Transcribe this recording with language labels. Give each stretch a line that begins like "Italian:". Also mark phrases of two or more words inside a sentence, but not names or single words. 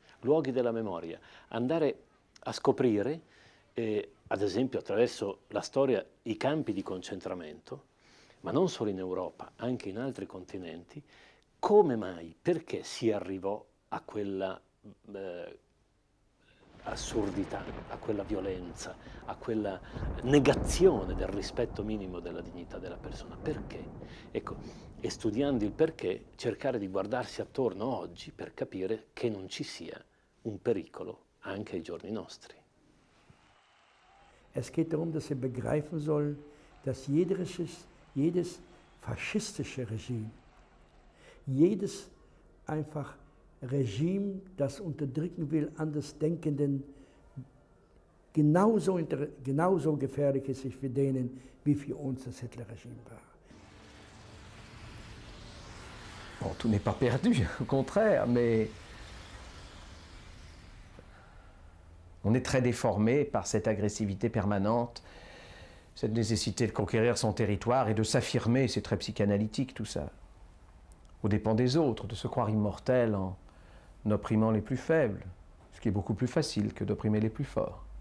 Italian: Luoghi della memoria, andare a scoprire, ad esempio attraverso la storia, i campi di concentramento, ma non solo in Europa, anche in altri continenti, come mai, perché si arrivò a quella assurdità, a quella violenza, a quella negazione del rispetto minimo della dignità della persona. Perché? Ecco, e studiando il perché, cercare di guardarsi attorno oggi per capire che non ci sia un pericolo anche ai giorni nostri.
German: Es geht darum, dass sie begreifen sollen, dass jedes faschistische Regime, jedes einfach Regime, das unterdrücken will, Andersdenkenden, genauso gefährlich ist für denen, wie für uns das Hitler-Regime war.
French: Bon, tout n'est pas perdu, au contraire, mais on est très déformé par cette agressivité permanente, cette nécessité de conquérir son territoire et de s'affirmer, c'est très psychanalytique tout ça, aux dépens des autres, de se croire immortel en opprimant les plus faibles, ce qui est beaucoup plus facile que d'opprimer les plus forts.